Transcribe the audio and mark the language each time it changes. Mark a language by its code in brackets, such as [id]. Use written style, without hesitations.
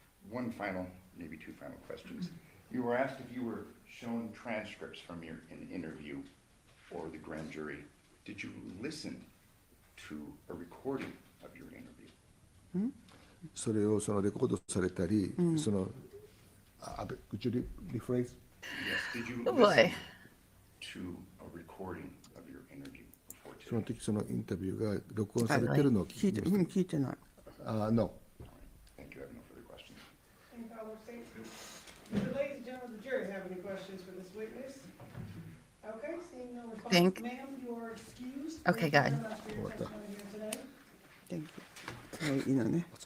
[en] One final, maybe 2 final questions. You were asked if you were shown transcripts from your interview or the grand jury. Did you listen to a recording of your interview? [ja] それをそのレコードされたり、その [en] could you rephrase? Yes, did you Oh boy. listen to a recording of your interview before [ja] その [en] today? [ja] 時そのインタビューが録音されてるのを聞いて、ま聞いてない。 [en] No. Thank you, I have no further questions. Any follow-up statements? Do the ladies and gentlemen of the jury have any questions for this witness? Okay, seeing no response, Think. ma'am, you are excused. Okay, Thank good. you very much for your testimony here today. Thank you. [ja] はい、いいのね。